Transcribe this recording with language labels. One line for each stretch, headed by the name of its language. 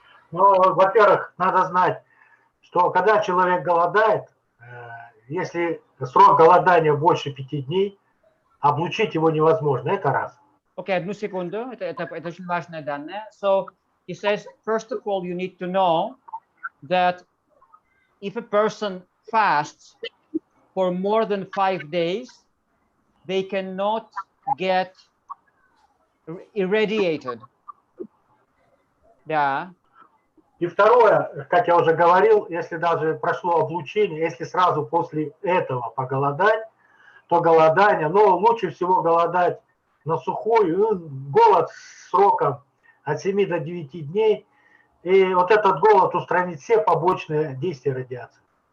Russian: Ну, во-первых, надо знать, что когда человек голодает, если срок голодания больше 5 дней, облучить его невозможно. Это раз. Окей, одну секунду. Это очень важное данное.
English: So, he says, first of all, you need to know that if a person fasts for more than 5 days, they cannot get irradiated.
Russian: Да. И второе, как я уже говорил, если даже прошло облучение, если сразу после этого поголодать, то голодание, но лучше всего голодать на сухую, голод сроком от 7 до 9 дней, и вот этот голод устранит все побочные действия радиации.